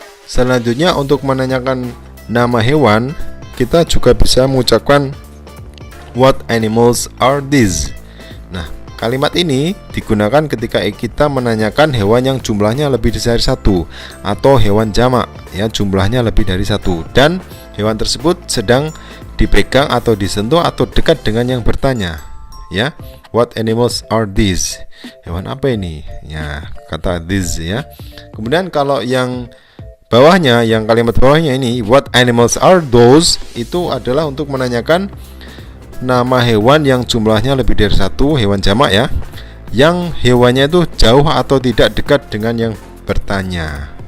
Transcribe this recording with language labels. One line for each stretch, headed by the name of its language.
Indonesian: Selanjutnya, untuk menanyakan nama hewan, kita juga bisa mengucapkan
English: what animals are these.
Indonesian: Nah, kalimat ini digunakan ketika kita menanyakan hewan yang jumlahnya lebih dari 1 atau hewan jamak ya, jumlahnya lebih dari 1 dan hewan tersebut sedang dipegang atau disentuh atau dekat dengan yang bertanya.
English: Ya, what animals are these?
Indonesian: Hewan apa ini? Ya, kata these ya. Kemudian kalau yang bawahnya, yang kalimat bawahnya ini
English: what animals are those,
Indonesian: itu adalah untuk menanyakan nama hewan yang jumlahnya lebih dari 1, hewan jamak ya, yang hewannya itu jauh atau tidak dekat dengan yang bertanya.